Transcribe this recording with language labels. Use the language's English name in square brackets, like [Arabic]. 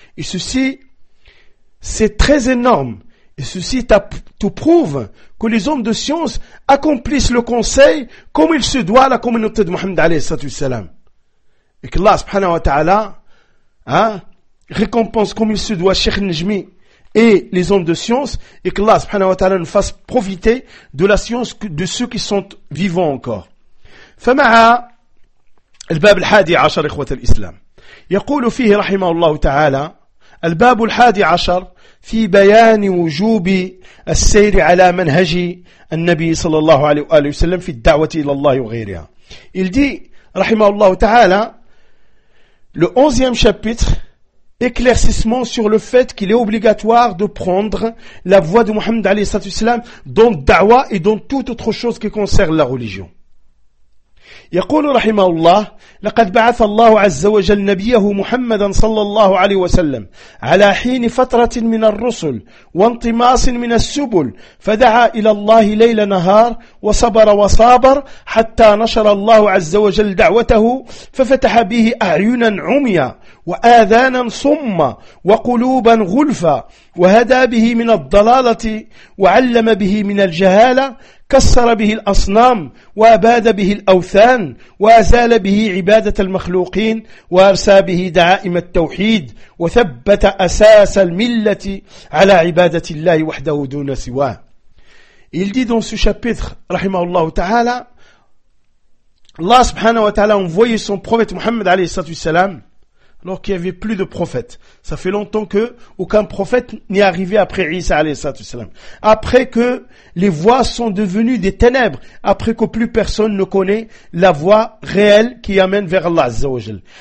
[French] Et ceci, c'est très énorme. Et ceci te prouve que les hommes de science accomplissent le conseil comme il se doit à la communauté de Muhammad alayhi salatu wassalam. Et qu'Allah subhanahu wa ta'ala hein, récompense comme il se doit Cheikh Najmi et les hommes de science, et qu'Allah subhanahu wa ta'ala nous fasse profiter de la science de ceux qui sont vivants encore. [Arabic] فمعها الباب الحادي عشر إخوة الإسلام يقول فيه رحمه الله تعالى الباب الحادي عشر في بيان وجوب السير على منهج النبي صلى الله عليه وآله وسلم في الدعوة إلى الله وغيرها. [French] Il dit [Arabic] رحمه الله تعالى [French] le 11e chapitre éclaircissement sur le fait qu'il est obligatoire de prendre la voie de Mohammed alayhi salatu wasalam dans da'wa et dans toute autre chose qui concerne la religion. [Arabic] يقول رحمه الله لقد بعث الله عز وجل نبيه محمدا صلى الله عليه وسلم على حين فترة من الرسل وانطماس من السبل فدعا إلى الله ليل نهار وصبر وصابر حتى نشر الله عز وجل دعوته ففتح به أعينا عميا وآذانا صما وقلوبا غلفا وهدى به من الضلالة وعلم به من الجهالة كسر به الأصنام وأباد به الأوثان وأزال به عبادة المخلوقين وأرسى به دعائم التوحيد وثبت أساس الملة على عبادة الله وحده دون سواه. [French] Il dit dans ce chapitre, rahimahullah ta'ala, Allah subhanahu wa ta'ala a envoyé son prophète Muhammad alayhi salatu wasalam, alors qu'il n'y avait plus de prophète. Ça fait longtemps que aucun prophète n'est arrivé après Isa alayhi salatu wasalam. Après que les voies sont devenues des ténèbres, après que plus personne ne connaît la voie réelle qui amène vers Allah azza wa jal.